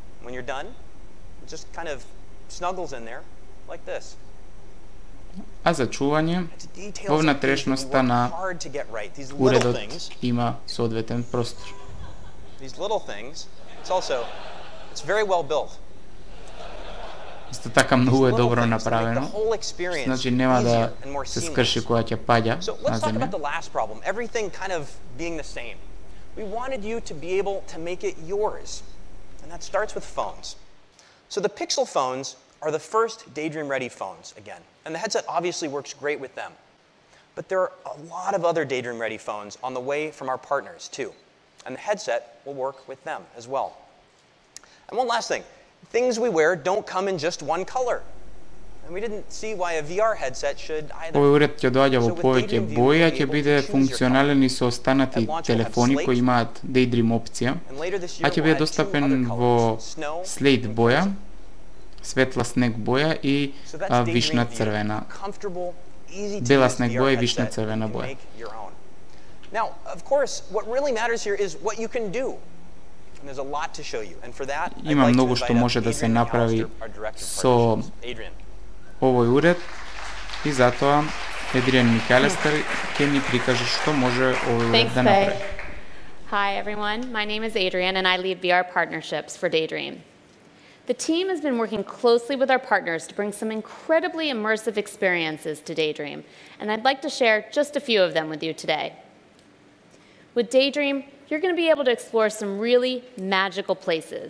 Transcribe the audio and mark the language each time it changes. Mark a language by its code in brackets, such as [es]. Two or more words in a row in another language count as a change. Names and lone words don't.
[mk] А за чување, во внатрешноста на уредот има соодветен простор. Исто така многу е добро направено, значи нема да се скрши кога ќе паѓа на земја. [en] We wanted you to be able to make it yours, and that starts with phones. So the Pixel phones are the first Daydream-ready phones again, and the headset obviously works great with them. But there are a lot of other Daydream-ready phones on the way from our partners, too. And the headset will work with them as well. And one last thing. Things we wear don't come in just one color. And we didn't see why a VR headset should either. [mk] Овој уред ќе доаѓа во повеќе бои, а ќе биде функционален и со останати телефони кои имаат Daydream опција, а ќе биде достапен во Slate боја, светла снег боја и вишна црвена. Бела снег боја и вишна црвена боја. [en] Now, of course, what really matters here is what you can do. And there's a lot to show you. And for that, [mk] Има многу што може да се направи со овој уред и затоа Адриан Микалестер ќе ни прикаже што може овој уред да направи. [en] Hi everyone, my name is Adrian and I lead VR partnerships for Daydream. The team has been working closely with our partners to bring some incredibly immersive experiences to Daydream, and I'd like to share just a few of them with you today. With Daydream, you're going to be able to explore some really magical places.